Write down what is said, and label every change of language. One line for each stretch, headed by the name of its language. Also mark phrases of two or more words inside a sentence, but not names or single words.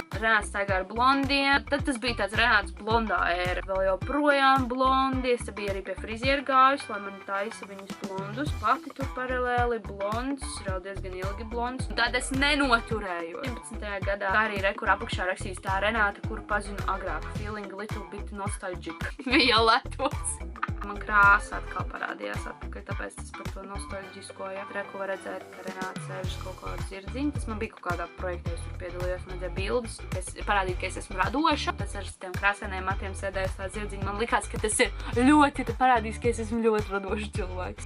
Latvian: Renāts staigā ar blondiem, tad tas bija tāds Renāts blondā ēra. Vēl joprojām blondi, es biju arī pie friziera gājusi, lai man taisa viņus blondus. Pati tur paralēli blonds, vēl diezgan ilgi blonds. Un tad es nenoturēju. 17. gadā arī kur apakšā rakstīs tā Renāta, kuru pazinu agrāk.
English: Feeling a little bit nostalgic.
Latvian: Violetos. Man krāsa atkal parādījās atpakaļ, tāpēc tas par to nostalģisko, ja. Reku var redzēt, ka Renāta sēžas kaut kādu zirdziņu. Tas man bija kaut kādā projektā, es tur piedalījos, man redzēja bildes, kas parādīja, ka es esmu radoša. Tas ar tiem krāsainiem matiem sēdējis tā zirdziņa. Man likās, ka tas ir ļoti, parādījis, ka es esmu ļoti radošs cilvēks.